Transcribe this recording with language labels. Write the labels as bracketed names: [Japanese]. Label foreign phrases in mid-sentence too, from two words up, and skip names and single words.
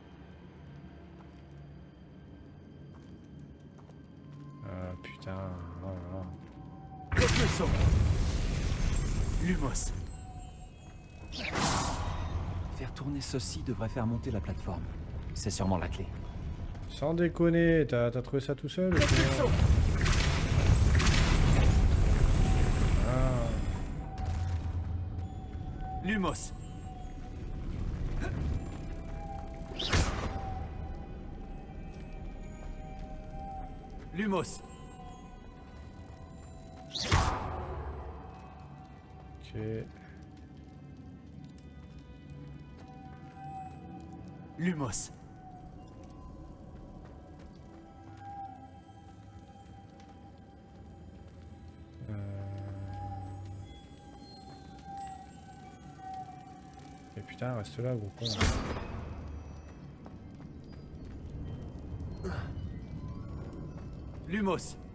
[French] Ah putain, oh là là. Propulsion. Lumos. Faire tourner ceci devrait faire monter la plateforme. C'est sûrement la clé. Sans déconner, t'as trouvé ça tout seul ou quoi? Propulsion. Ah. Lumos. Lumos. Ok. Lumos. Et putain, reste là, gros con. Lumos.